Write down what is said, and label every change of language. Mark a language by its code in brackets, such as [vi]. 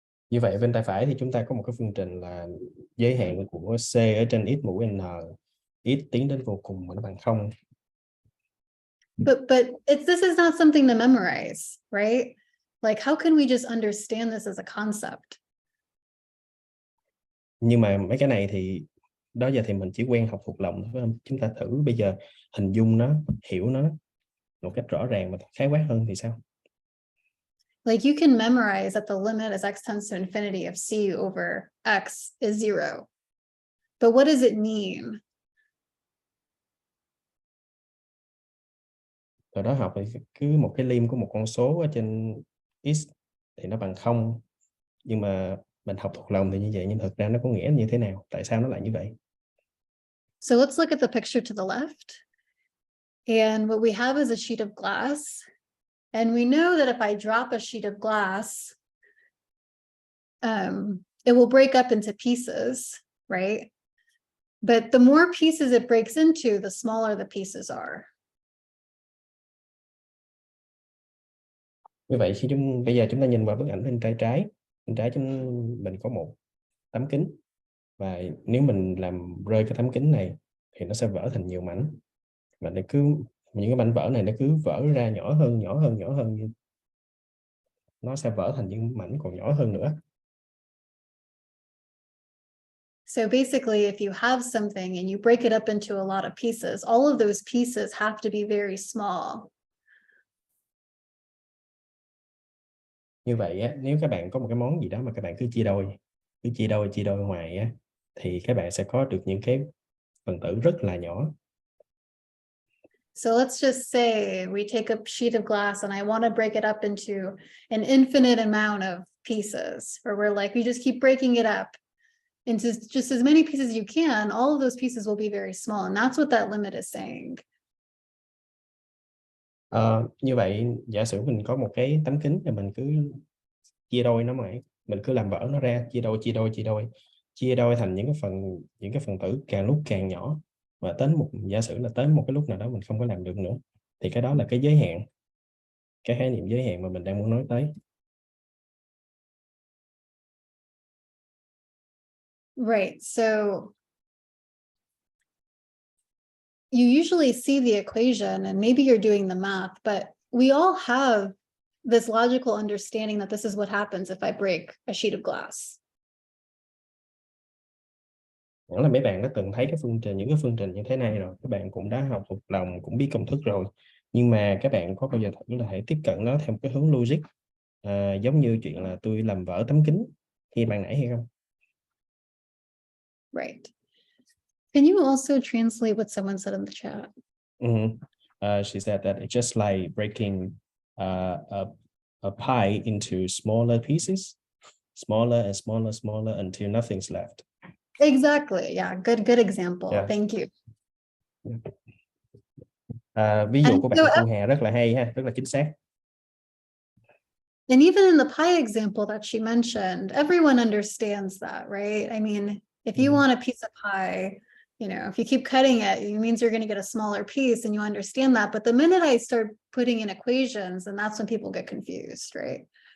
[vi] Như vậy bên tay phải thì chúng ta có một cái phương trình là giới hạn của c ở trên x mũ n, x tiến đến vô cùng mà nó bằng 0. [en] But this is not something to memorize, right? Like, how can we just understand this as a concept? [vi] Nhưng mà mấy cái này thì đó giờ thì mình chỉ quen học thuộc lòng thôi, phải không? Chúng ta thử bây giờ hình dung nó, hiểu nó một cách rõ ràng và khái quát hơn thì sao? [en] Like you can memorize that the limit as x tends to infinity of c over x is 0. But what does it mean? [vi] Rồi đó học thì cứ một cái lim của một con số ở trên x thì nó bằng 0, nhưng mà mình học thuộc lòng thì như vậy, nhưng thực ra nó có nghĩa như thế nào, tại sao nó lại như vậy? [en] So let's look at the picture to the left. And what we have is a sheet of glass. And we know that if I drop a sheet of glass, it will break up into pieces, right? But the more pieces it breaks into, the smaller the pieces are. [vi] Như vậy bây giờ chúng ta nhìn vào bức ảnh bên trái mình có một tấm kính, và nếu mình làm rơi cái tấm kính này thì nó sẽ vỡ thành nhiều mảnh, và những cái mảnh vỡ này nó cứ vỡ ra nhỏ hơn, nó sẽ vỡ thành những mảnh còn nhỏ hơn nữa. [en] So basically, if you have something and you break it up into a lot of pieces, all of those pieces have to be very small. [vi] Như vậy á, nếu các bạn có một cái món gì đó mà các bạn cứ chia đôi hoài á, thì các bạn sẽ có được những cái phần tử rất là nhỏ. [en] So let's just say we take a sheet of glass and I want to break it up into an infinite amount of pieces, or we're like, we just keep breaking it up into just as many pieces as you can. All of those pieces will be very small. And that's what that limit is saying. [vi] Như vậy giả sử mình có một cái tấm kính thì mình cứ chia đôi nó, mình cứ làm vỡ nó ra, chia đôi thành những cái phần tử càng lúc càng nhỏ, và giả sử là tới một cái lúc nào đó mình không có làm được nữa, thì cái đó là cái giới hạn, cái khái niệm giới hạn mà mình đang muốn nói tới. [en] Right. So you usually see the equation and maybe you're doing the math, but we all have this logical understanding that this is what happens if I break a sheet of glass. [vi] Hẳn là mấy bạn đã từng thấy những cái phương trình như thế này rồi, các bạn cũng đã học thuộc lòng, cũng biết công thức rồi, nhưng mà các bạn có bao giờ thử là hãy tiếp cận nó theo một cái hướng logic, giống như chuyện là tôi làm vỡ tấm kính khi ban nãy hay không? [en] Right. Can you also translate what someone said in the chat? She said that it's just like breaking a pie into smaller pieces, smaller and smaller until nothing's left. Exactly. Yeah. Good example. Yeah. Thank you. [vi] Ví dụ của bạn Thu Hà rất là hay ha, rất là chính xác. [en] And even in the pie example that she mentioned, everyone understands that, right? I mean, if you want a piece of pie, if you keep cutting it means you're going to get a smaller piece, and you understand that. But the minute I start putting in equations, and that's when people get confused, right?